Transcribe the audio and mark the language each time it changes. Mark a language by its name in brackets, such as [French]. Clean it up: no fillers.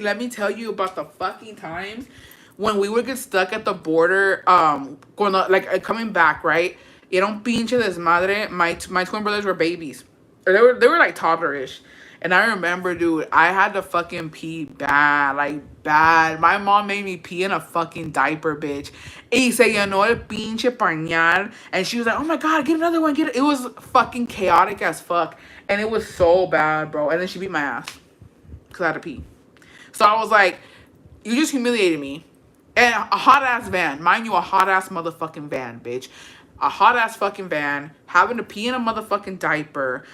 [English] Let me tell you about the fucking times when we would get stuck at the border, coming back, right? [Spanish] Era un pinche desmadre. [English] My twin brothers were babies. Or they were like toddlerish. And I remember, dude, I had to fucking pee bad, like bad. My mom made me pee in a fucking diaper, bitch. [Spanish] Y se llenó el pinche pañal. [English] And she was like, oh my God, get another one, get it. It was fucking chaotic as fuck. And it was so bad, bro. And then she beat my ass because I had to pee. So I was like, you just humiliated me. And a hot-ass van. Mind you, a hot-ass motherfucking van, bitch. a hot ass fucking van, having to pee in a motherfucking diaper.